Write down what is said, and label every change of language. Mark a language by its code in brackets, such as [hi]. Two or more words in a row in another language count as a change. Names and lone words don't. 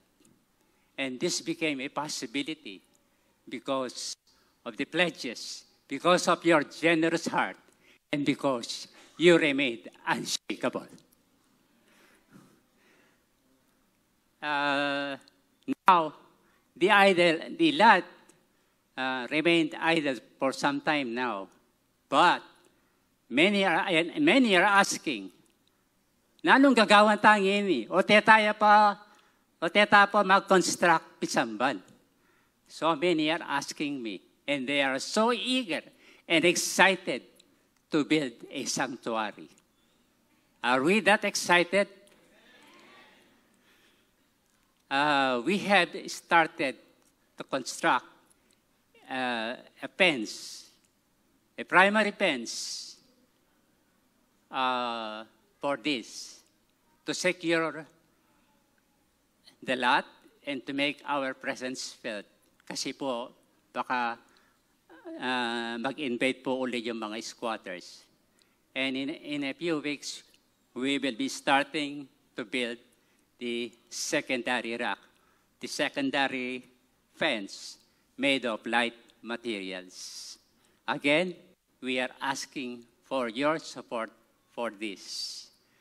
[en] And this became a possibility because of the pledges, because of your generous heart, and because you remained unshakable. Now, the lot remained idle for some time now, but many are asking, [pam] nanong gagawan tayo ini? O teta pa mag-construct pisamban. [en] So many are asking me, and they are so eager and excited to build a sanctuary. Are we that excited? We had started to construct a fence, a primary fence for this, to secure the lot and to make our presence felt. [tl] Kasi po, baka mag-invade po ulit yung mga squatters. [en] And in a few weeks, we will be starting to build the secondary rack, the secondary fence made of light materials. Again, we are asking for your support for this.